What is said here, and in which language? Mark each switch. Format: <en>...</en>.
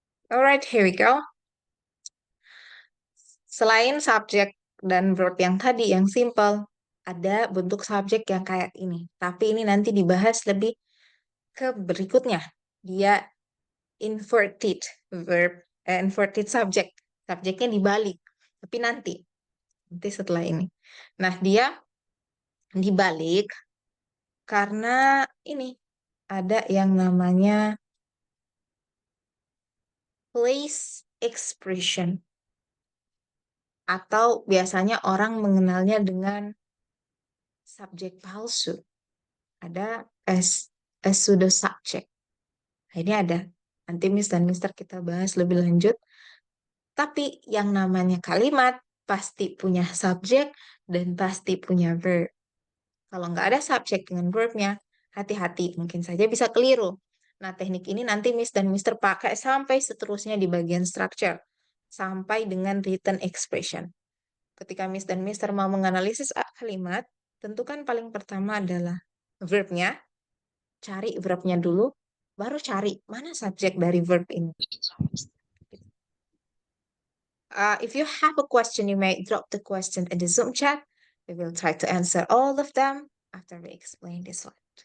<en>Alright, here we go.</en> <id>Selain subjek dan verb yang tadi, yang simple, ada bentuk subjek yang kayak ini. Tapi ini nanti dibahas lebih ke berikutnya. Dia inverted verb, inverted subject. Subjeknya dibalik. Tapi nanti setelah ini. Nah, dia dibalik karena ini ada yang namanya place expression. Atau biasanya orang mengenalnya dengan subjek palsu. Ada as pseudo subject. Nah, ini ada. Nanti Miss dan Mister kita bahas lebih lanjut. Tapi yang namanya kalimat pasti punya subjek dan pasti punya verb. Kalau nggak ada subjek dengan verbnya, hati-hati, mungkin saja bisa keliru. Nah, teknik ini nanti Miss dan Mister pakai sampai seterusnya di bagian structure. Sampai dengan written expression. Ketika Miss dan Mister mau menganalisis kalimat, tentukan paling pertama adalah verbnya, cari verbnya dulu, baru cari mana subjek dari verb ini.</id> <en>If you have a question, you may drop the question in the Zoom chat. We will try to answer all of them after we explain this one.</en>